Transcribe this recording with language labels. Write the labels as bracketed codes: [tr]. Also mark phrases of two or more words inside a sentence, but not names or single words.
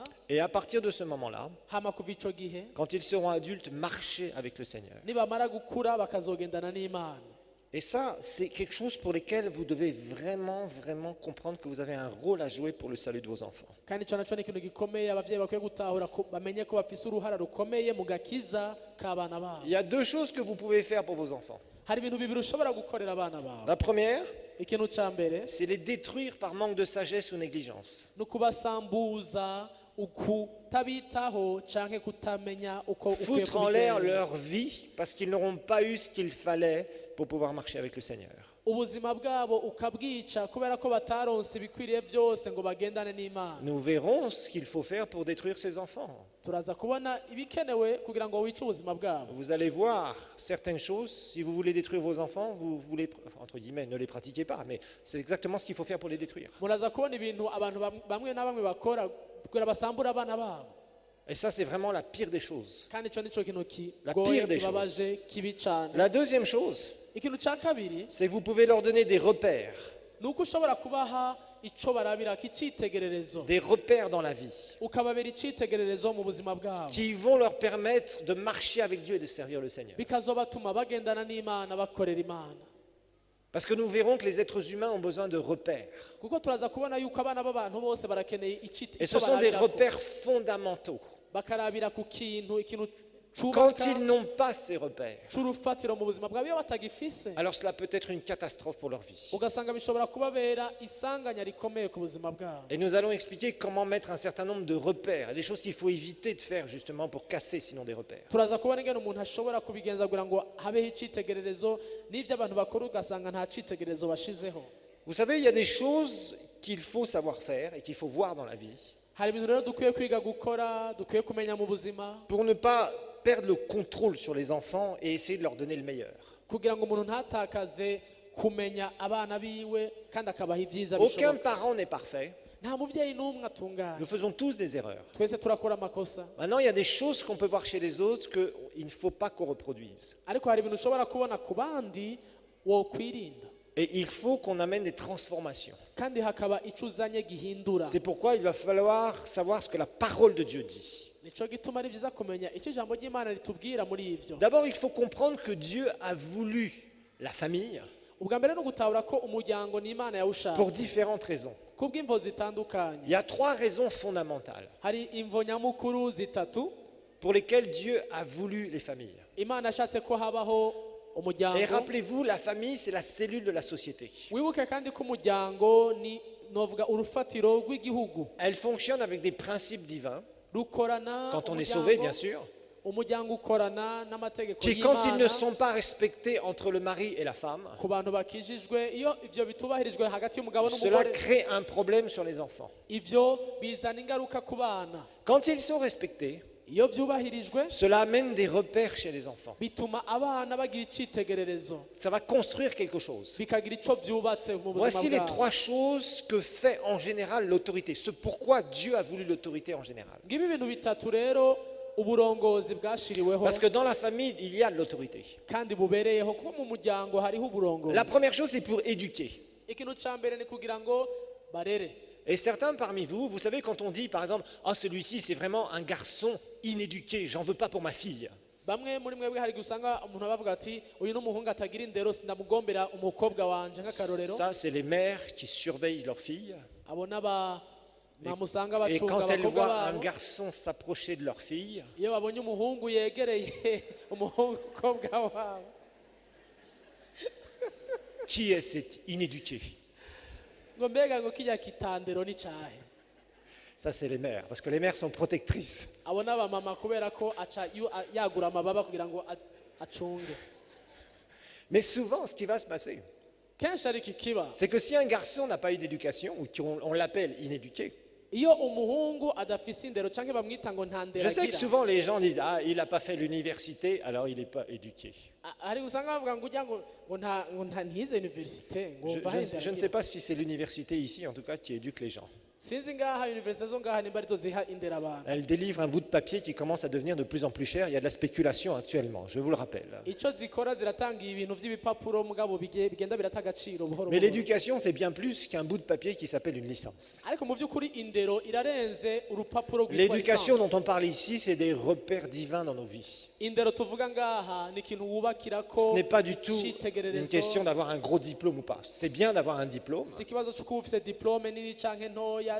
[fr] Et à partir de ce moment-là, [rn] hama kuva ico gihe [fr] quand ils seront adultes, marcher avec le Seigneur. [rn] nibamara gukura bakazogendana n'Imana. [fr] Et ça, c'est quelque chose pour lequel vous devez vraiment, vraiment comprendre que vous avez un rôle à jouer pour le salut de vos enfants. [rn] Kandi ico naco ni ikintu gikomeye abavyeyi bakwiye gutahura ko bamenye ko bafise uruhara rukomeye mu gakiza k'abana babo. [fr] Il y a deux choses que vous pouvez faire pour vos enfants. [rn] Hari ibintu bibiri ushobora gukorera abana bawe. [fr] La première, [rn] Ikintu ca mbere [fr] c'est les détruire par manque de sagesse ou négligence. [rn] ni ukubasambuza, ukutabitaho canke kutamenya uko ukwiye [fr] Foutre en l'air leur [rn] kubigenza. [fr] vie parce qu'ils n'auront pas eu ce qu'il fallait pour pouvoir marcher avec le Seigneur. [rn] Ubuzima bwabo ukabwica kubera ko bataronse ibikwiriye byose ngo bagendane n'Imana. [fr] Nous verrons ce qu'il faut faire pour détruire ces enfants. [rn] Turaza kubona ibikenewe kugira ngo wice ubuzima bwabo. [fr] Vous allez voir certaines choses. Si vous voulez détruire vos enfants, vous voulez, entre guillemets, ne les pratiquez pas, mais c'est exactement ce qu'il faut faire pour les détruire. [rn] Muraza kubona ibintu abantu bamwe na bamwe bakora kugira basambura abana babo. [fr] Et ça, c'est vraiment la pire des choses. [rn] Kandi ico nico kintu [fr] La [rn] kigoye [fr] pire des [rn] kibabaje kibi cane. [fr] La deuxième chose, [rn] Ikintu ca kabiri [fr] c'est que vous pouvez leur donner des repères [rn] nuko ushobora kubaha ico barabira k'icitegererezo, [fr] dans la vie, [rn] ukababera icitegererezo mu buzima bwabo, [fr] qui vont leur permettre de marcher avec Dieu et de servir le Seigneur. [rn] bikazobatuma bagendana n'Imana bakorera Imana. [fr] Parce que nous verrons que les êtres humains ont besoin de repères. [rn] Kuko turaza kubona yuko abana b'abantu bose barakeneye [fr] Et ce sont des repères fondamentaux. [rn] bakarabira ku kintu [fr] Quand [rn] cubaka [fr] ils n'ont pas ces repères, [rn] c'urufatiro mu buzima bwabo. Iyo batagifise [fr] alors cela peut être une catastrophe pour leur vie. [rn] ugasanga bishobora kubabera isanganya rikomeye ku buzima bwabo. [fr] Et nous allons expliquer comment mettre un certain nombre de repères, les choses qu'il faut éviter de faire justement pour casser sinon des repères. [rn] Turaza kubona ingene umuntu ashobora kubigenza kugira ngo habeho icitegererezo, n'ivyo abantu bakora ugasanga nta citegererezo bashizeho. [fr] Vous savez, il y a des choses qu'il faut savoir faire et qu'il faut voir dans la vie [rn] Hari ibintu rero dukwiye kwiga gukora, dukwiye kumenya mu buzima [fr] pour ne pas perdre le contrôle sur les enfants et essayer de leur donner le meilleur. [rn] kugira ngo umuntu ntatakaze kumenya abana biwe kandi akabaha ibyiza [fr] Aucun [rn] bishoboka. [fr] parent n'est parfait. [rn] Nta muvyeyi n'umwe atunganye, [fr] Nous faisons tous des erreurs. [rn] twese turakora amakosa. [fr] Maintenant, il y a des choses qu'on peut voir chez les autres qu'il ne faut pas qu'on reproduise. [rn] Ariko hari ibintu ushobora kubona ku bandi wokwirinda, [fr] Et il faut qu'on amène des transformations. [rn] kandi hakaba ico uzanye gihindura. [fr] C'est pourquoi il va falloir savoir ce que la parole de Dieu dit. [rn] Nico gituma ari byiza kumenya icyo ijambo ry'Imana ritubwira muri ivyo. [fr] D'abord, il faut comprendre que Dieu a voulu la famille [rn] Ubwa mbere no gutahura ko umuryango ni Imana [fr] pour [rn] yawushatse [fr] différentes raisons. [rn] kubw'imvo zitandukanye. [fr] Il y a trois raisons fondamentales [rn] Hari imvo nyamukuru zitatu [fr] pour lesquelles Dieu a voulu les familles. [rn] Imana yashatse ko habaho [fr] Et [rn] umuryango. [fr] rappelez-vous, la famille, c'est la cellule de la société. [rn] Wibuke kandi ko umuryango ni novuga urufatiro rw'igihugu, [fr] Elle fonctionne avec des principes divins, [rn] rukorana [fr] quand on est [rn] umuryango- [fr] sauvé, bien sûr, [rn] umuryango ukorana n'amategeko [fr] qui, quand ils ne [rn] y'Imana [fr] sont pas respectés entre le mari et la femme, [rn] ku bantu bakijijwe. Iyo ivyo bitubahirijwe hagati y'umugabo [fr] cela [rn] n'umugore, [fr] crée un problème sur les enfants. [rn] ivyo bizana ingaruka ku bana. [fr] Quand ils sont respectés, [rn] Iyo vyubahirijwe [fr] cela amène des repères chez les enfants. [rn] bituma abana bagira icitegererezo, [fr] Ça va construire quelque chose. [rn] bikagira ico vyubatse mu buzima [fr] Voici les [rn] bwabo. [fr] trois choses que fait en général l'autorité. Ce pourquoi Dieu a voulu l'autorité en général. [rn] Ngibi ibintu bitatu rero uburongozi bwashiriweho [fr] Parce que dans la famille, il y a de l'autorité. [rn] kandi bubereyeho, kuko mu muryango hariho uburongozi. [fr] La première chose, c'est pour éduquer. [rn] Ikintu ca mbere ni kugira ngo barere. [fr] Et certains parmi vous, vous savez, quand on dit par exemple, ah, celui-ci, c'est vraiment un garçon inéduqué, j'en veux pas pour ma fille. [rn] Bamwe muri mwebwe hari gusanga umuntu abavuga ati uyu n'umuhungu atagira indero sindamugombera umukobwa wanje nk'akarorero. [fr] Ça, c'est les mères qui surveillent leurs filles. [rn] Abo namusanga [fr] Et [rn] bacunga [fr] quand elles [rn] abakobwa [fr] voient un [rn] babo. [fr] garçon s'approcher de leur fille, [rn] Iyo babonye umuhungu yegereye umukobwa wabo, [fr] qui est cet inéduqué? [rn] ngo mbega ngo kijya kitandero ni cyahe. [fr] Ça, c'est les mères, parce que les mères sont protectrices. [rn] Abo n'abamama kubera ko aca yagura amababa kugira ngo acunge. [fr] Mais souvent, ce qui va se passer, [rn] Kenshi ari iki kiba, [fr] c'est que si un garçon n'a pas eu d'éducation, ou qu'on l'appelle inéduqué, [rn] iyo umuhungu adafise indero canke bamwita ngo nta ndero [fr] Je sais que [rn] agira, [fr] souvent les gens disent ah, il n'a pas fait l'université, alors il n'est pas éduqué. [rn] hari usanga bavuga ngo ujya ngo nta ntize universite ngo [fr] Je, [rn] umva [fr] je- [rn] indero [fr] je ne [rn] agira. [fr] sais pas si c'est l'université ici, en tout cas, qui éduque les gens. [rn] sinzi ngaha universite zo ngaha nimba arizo ziha indero abantu. [fr] Elle délivre un bout de papier qui commence à devenir de plus en plus cher. Il y a de la spéculation actuellement, je vous le rappelle. [rn] Ico zikora ziratanga ibintu vy'ibipapuro mugabo bigenda birata agaciro buhoro [fr] Mais [rn] buhoro. [fr] l'éducation, c'est bien plus qu'un bout de papier qui s'appelle une licence. [rn] ariko mu by'ukuri indero irarenze urupapuro rwitwa [fr] L'éducation [rn] lisansi. [fr] dont on parle ici, c'est des repères divins dans nos vies. [rn] indero tuvuga ngaha ni ikintu wubakirako [fr] Ce n'est pas du tout une [rn] icitegererezo. [fr] question d'avoir un gros diplôme ou pas. C'est bien d'avoir un diplôme, [rn] si ikibazo cyo kuba ufise diplome nini canke ntoya,